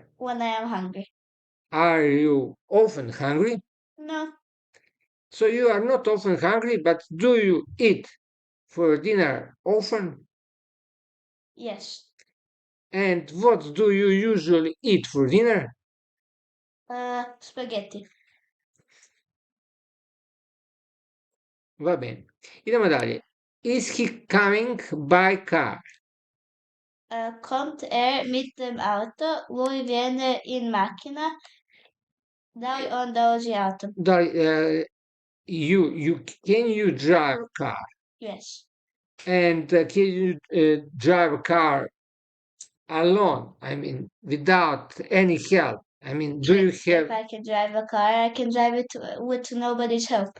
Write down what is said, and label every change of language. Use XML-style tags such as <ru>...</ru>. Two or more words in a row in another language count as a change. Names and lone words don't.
<en>When I am hungry. Are you often hungry? No. So you are not often hungry, but do you eat for dinner often? Yes. And what do you usually eat for dinner? Spaghetti.</en> <it>Va bene.</it> <sr>Idemo dalje.</sr> <en>Is he coming by car?</en> <de>Kommt mit dem Auto?</de> <it>Lui viene in macchina?</it> <sr>Da li on dolazi autom?</sr> <en>Can you drive a car? Yes. And can you drive a car alone? I mean, without any help? I mean, do you have... If I can drive a car, I can drive it with nobody's help.</en>